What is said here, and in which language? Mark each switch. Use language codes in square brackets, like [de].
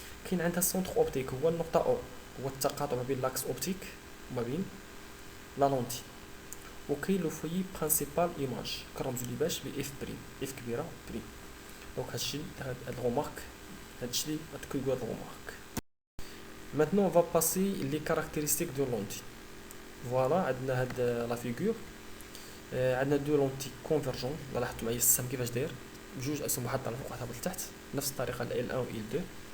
[ar] كاين عندها السونتر اوبتيك، هو النقطه او، هو التقاطع ما بين لاكس اوبتيك وما بين لا لونتي. وكاين [fr] لو فوي برينسيبال ايماج [ar] كنرمزو ليه باش ب اف بريم، اف كبيره بريم. دونك هادشي هاد الرومارك، هادشي اللي كيقول هاد الرومارك. [fr] Maintenant on va passer les caractéristiques de lentille. [ar] فوالا عندنا هاد [fr] لا فيغور. [ar] عندنا [fr] دو لونتي كونفرجون، [ar] لاحظتوا معايا السهم كيفاش داير، بجوج اسهم واحد على الفوق واحد على التحت، نفس الطريقه ال 1 و ال 2.